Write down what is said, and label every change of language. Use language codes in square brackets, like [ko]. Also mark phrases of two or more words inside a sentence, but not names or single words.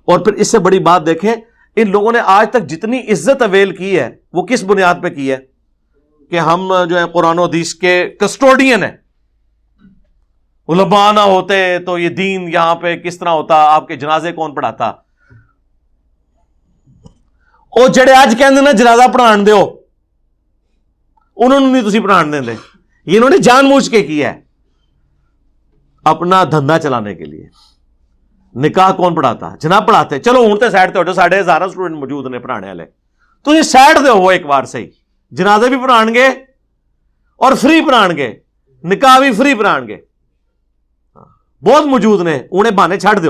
[ur] اور پھر اس سے بڑی بات دیکھیں، ان لوگوں نے آج تک جتنی عزت اویل کی ہے وہ کس بنیاد پہ کی ہے کہ ہم جو ہے قرآن و حدیث کے کسٹوڈین ہیں، علماء نہ ہوتے تو یہ دین یہاں پہ کس طرح ہوتا، آپ کے جنازے کون پڑھاتا؟ [pa] او جڑے آج کہندے نا جنازہ پڑھان دیو، انہوں نے نہیں تسی پڑھان دیں دے، [ur] یہ انہوں نے جان بوجھ کے کیا ہے اپنا دھندا چلانے کے لیے۔ نکاح کون پڑھاتا؟ [pa] جناب پڑھاتے، چلو ہوں تے سائڈ تے ہو جو 1000 اسٹوڈنٹ موجود نے پڑھانے والے، تو یہ سائڈ دے ہو ایک بار صحیح، جنازے بھی پڑھان گے اور فری پڑھان گے، نکاح بھی فری پڑھان گے، بہت موجود نے، انہیں بہانے چھڑ دیو۔